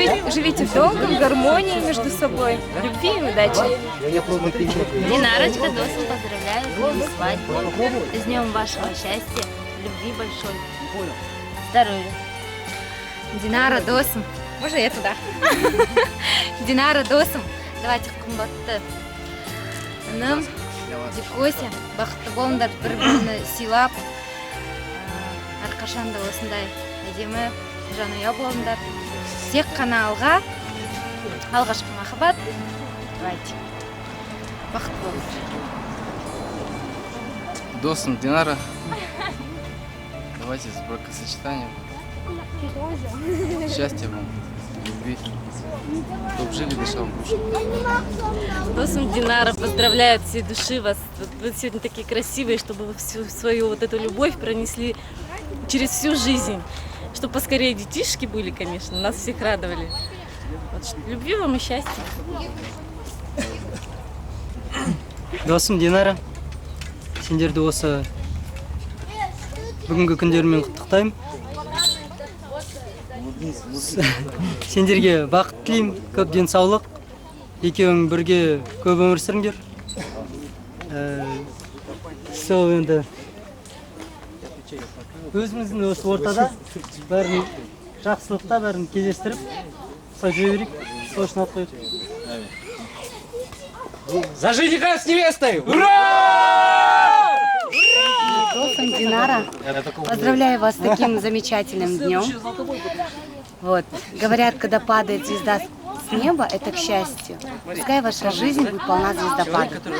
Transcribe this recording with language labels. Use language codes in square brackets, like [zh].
[ru] Живите долго, в гармонии между собой, любви и удачи. Динарочка, Досым, поздравляю с днем свадьбы, с днем вашего счастья, любви большой, здоровья. Динара, Досым, можно я туда? [kk] Динара, Досым, [ru] давайте [kk] қымбатты інім, Дикося, бақытты болыңдар, бір-біріні сыйлап, әрқашан да осындай әдемі жанұя болыңдар. Тек қана алға, алғашқы махаббат, [ru] давайте, [kk] бақытты болыңдар. [ru] Досым Динара, давайте с бракосочетанием. Счастья вам, любви, чтобы жили, дышал душу. Досым Динара, поздравляю от всей души вас. Вы сегодня такие красивые, чтобы вы всю свою вот эту любовь пронесли через всю жизнь. Чтобы поскорее детишки были, конечно, нас всех радовали. Вот, любви вам и счастья. [kk] Досым Динара, сендерді осы бүгінгі күндермен құттықтаймын. Сендерге бақыт тілеймін, көп денсаулық. Екеуің бірге көп өмір сүріңдер. Сол енді өзіміздің осы ортада бәрін жақсылықта бәрін кездестіріп, сол жүре берейік. Сол үшін ат қойып. [ru] За жениха с невестой! Досым Динара, поздравляю вас с таким замечательным днем. Вот. Говорят, когда падает звезда с неба, это к счастью. Пускай ваша жизнь будет полна звездопадов.